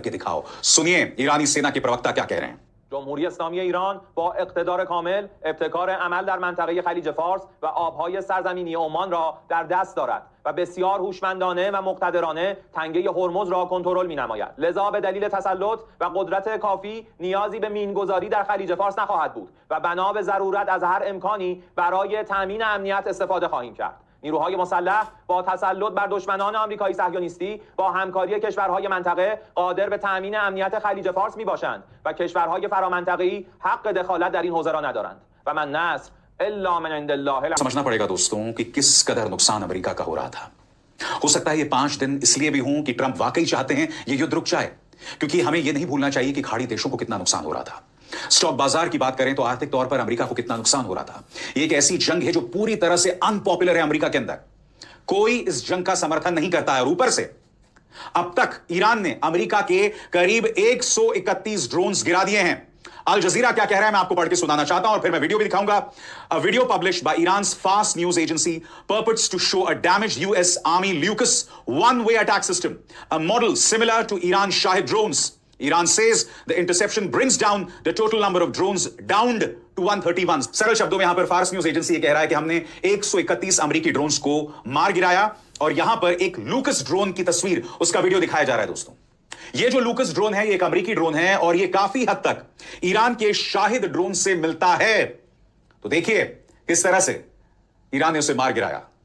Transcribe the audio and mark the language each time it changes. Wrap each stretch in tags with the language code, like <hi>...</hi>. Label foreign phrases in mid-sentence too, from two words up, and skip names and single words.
<hi>सुनिए ईरानी सेना के प्रवक्ता क्या कह रहे हैं।</hi> <fa>جمهوری اسلامی ایران با اقتدار کامل ابتکار عمل در منطقه خلیج فارس و آبهای سرزمینی عمان را در دست دارد و بسیار هوشمندانه و مقتدرانه تنگه هرمز را کنترل می‌نماید. لذا به دلیل تسلط و قدرت کافی نیازی به مینگذاری در خلیج فارس نخواهد بود و بنا به ضرورت از هر امکانی برای تامین امنیت استفاده خواهیم کرد. نیروهای مسلح با تسلط بر دشمنان آمریکایی صهیونیستی با همکاری کشورهای منطقه قادر به تامین امنیت خلیج فارس میباشند و کشورهای فرامنطقه‌ای حق دخالت در این حوزه را ندارند و</fa> <ar>من نصر الا من عند الله.</ar> <hi>समझना पड़ेगा दोस्तों कि किस कदर नुकसान अमेरिका का हो रहा था। हो सकता है ये 5 दिन इसलिए भी हों कि ट्रंप वाकई चाहते हैं ये युद्ध रुक जाए, क्योंकि हमें ये नहीं भूलना चाहिए कि खाड़ी देशों को कितना नुकसान हो रहा था। स्टॉक बाजार की बात करें तो आर्थिक तौर पर अमेरिका को कितना नुकसान हो रहा था। ये एक ऐसी जंग है जो पूरी तरह से अनपॉपुलर है अमेरिका के अंदर। कोई इस जंग का समर्थन नहीं करता है और ऊपर से अब तक ईरान ने अमेरिका के करीब 131 ड्रोन्स गिरा दिए हैं। अल जजीरा क्या कह रहा है मैं आपको पढ़ के सुनाना चाहता हूं और फिर मैं वीडियो भी दिखाऊंगा।</hi> <en>A video published by Iran's Fars News Agency purports to show a damaged US Army Lucas one-way attack system, a model similar to Iran's Shahid drones. Iran says the interception brings down the total number of drones down to 131.</en> <hi>सरल शब्दों में यहां पर फार्स न्यूज एजेंसी ये कह रहा है कि हमने 131 अमेरिकी ड्रोन्स को मार गिराया और यहां पर एक लूकस ड्रोन की तस्वीर उसका वीडियो दिखाया जा रहा है। दोस्तों ये जो लूकस ड्रोन है ये एक अमेरिकी ड्रोन है और ये काफी हद तक ईरान के शाहिद ड्रोन से मिलता है। तो देखिए किस तरह से ईरान ने उसे मार गिराया।</hi>